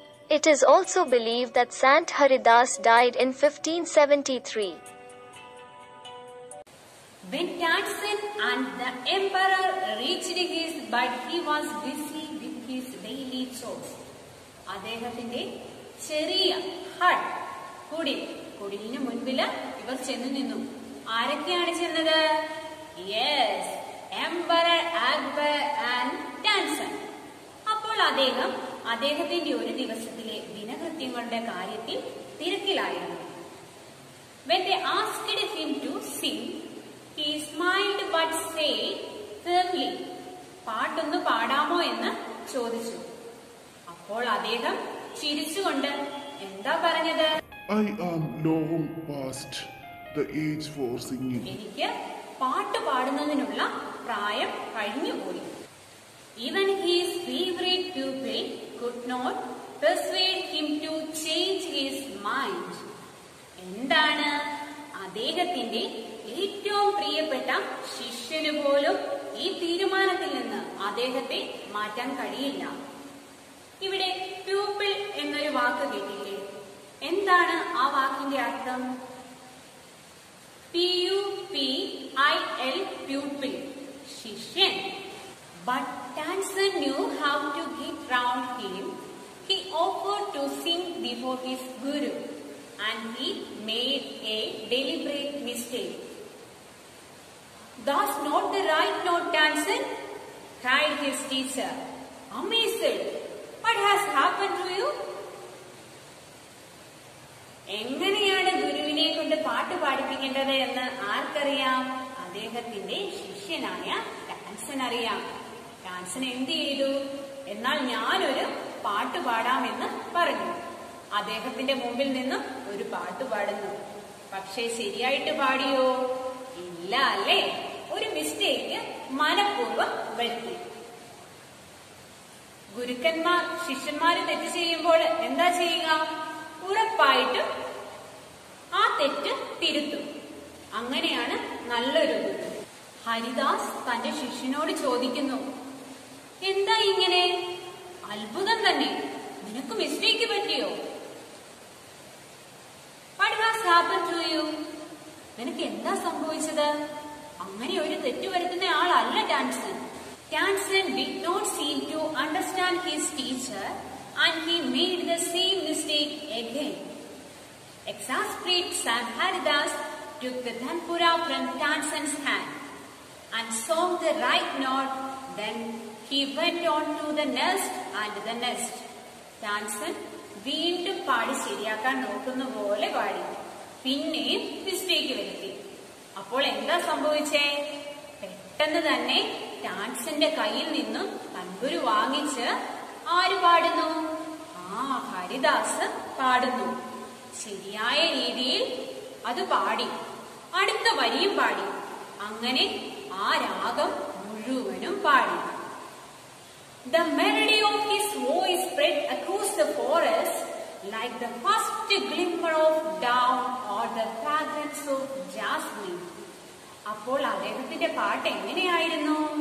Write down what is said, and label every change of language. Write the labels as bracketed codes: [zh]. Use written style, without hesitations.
[en] It is also believed that Sant Haridas died in 1573. When Tansen and the emperor reached his bed, he was busy with his daily chores. [ml] അദ്ദേഹത്തിന്റെ ചെറിയ hut കുടിലിന് മുൻപില് ഇവർ ചെന്നു നിന്നു. ആരൊക്കെയാണ് ചെന്നത്? [en] Yes, emperor Akbar and Tansen. [ml] അപ്പോൾ അദ്ദേഹത്തിന്റെ ഒരു ദിവസത്തിലെ ദിനകൃത്യങ്ങളുടെ കാര്യത്തിൽ തിരക്കിലായിരുന്നു. [en] When they asked him to sing, he smiled but said firmly, [ml] പാട്ടൊന്ന് പാടാമോ എന്ന് ചോദിച്ചു. അപ്പോൾ അദ്ദേഹം ചിരിച്ചുകൊണ്ട് എന്താ പറഞ്ഞത്? [en] I am long past the age for singing. [ml] എനിക്ക് പാട്ട് പാടുന്നതിനുള്ള പ്രായം കഴിഞ്ഞുപോയി. [en] Even his favorite pupil could not persuade him to change his mind. [ml] എന്താണ്? അദ്ദേഹത്തിന്റെ ഏറ്റവും പ്രിയപ്പെട്ട ശിഷ്യന് പോലും ഈ തീരുമാനത്തിൽ നിന്ന് അദ്ദേഹത്തെ മാറ്റാൻ കഴിയില്ല. ഇവിടെ പ്യൂപ്പിൾ എന്നൊരു വാക്ക് കേട്ടില്ലേ? എന്താണ് ആ വാക്കിന്റെ അർത്ഥം? [en] PUPIL, pupil, ശിഷ്യൻ. But Tansen knew how to get round him. He offered to sing before his guru, and he made a deliberate mistake. That's not the right note, Tansen, cried his teacher, amazed. What has happened to you? [ml] എങ്ങനെയാണ് ഗുരുവിനെ കൊണ്ട് പാട്ട് പാടിപ്പിക്കേണ്ടത് എന്ന് ആർക്കറിയാം? അദ്ദേഹത്തിന്റെ ശിഷ്യനായ ടാൻസൻ അറിയാം. ടാൻസൻ എന്ത് ചെയ്തു? എന്നാൽ ഞാനൊരു പാട്ട് പാടാമെന്ന് പറഞ്ഞു. അദ്ദേഹത്തിന്റെ മുമ്പിൽ നിന്നും ഒരു പാട്ട് പാടുന്നു. പക്ഷേ ശരിയായിട്ട് പാടിയോ? ഇല്ല അല്ലേ? ഒരു മിസ്റ്റേക്ക് മനഃപൂർവ്വം വരുത്തി. ഗുരുക്കന്മാർ ശിഷ്യന്മാര് തെറ്റ് ചെയ്യുമ്പോൾ എന്താ ചെയ്യുക? ഉറപ്പായിട്ടും ആ തെറ്റ് തിരുത്തും. അങ്ങനെയാണ് നല്ലൊരു ഗുരു. ഹരിദാസ് തന്റെ ശിഷ്യനോട് ചോദിക്കുന്നു, എന്താ ഇങ്ങനെ? അത്ഭുതം തന്നെ, നിനക്ക് മിസ്റ്റേക്ക് പറ്റിയോ? [en] What has happened to you? [ml] നിനക്ക് എന്താ സംഭവിച്ചത്? അങ്ങനെ ഒരു തെറ്റ് വരുത്തുന്ന ആളല്ല Tansen. [en] Tansen did not seem to understand his teacher, and he made the same mistake again. Exasperated, Sant Haridas took the tanpura from Tansen's hand and sang the right note. Then he went on to the next and the next. [ml] Tansen വീണ്ടും പാടി ശരിയാക്കാൻ നോക്കുന്ന പോലെ പാടി. പിന്നെയും mistake വരുത്തി. അപ്പോൾ എന്താ സംഭവിച്ചേ? പെട്ടെന്ന് തന്നെ ടാൻസന്റെ കയ്യിൽ നിന്നും തൻപുരു വാങ്ങിച്ച് ആര് പാടുന്നു? ഹരിദാസ് പാടുന്നു. ശരിയായ രീതിയിൽ അത് പാടി. അടുത്ത വരിയും പാടി. അങ്ങനെ ആ രാഗം മുഴുവനും പാടി. [en] The melody of his voice spread across the forest like the first glimmer of dawn or the fragrance of jasmine. [ml] അപ്പോൾ അദ്ദേഹത്തിന്റെ പാട്ട് എങ്ങനെയായിരുന്നു?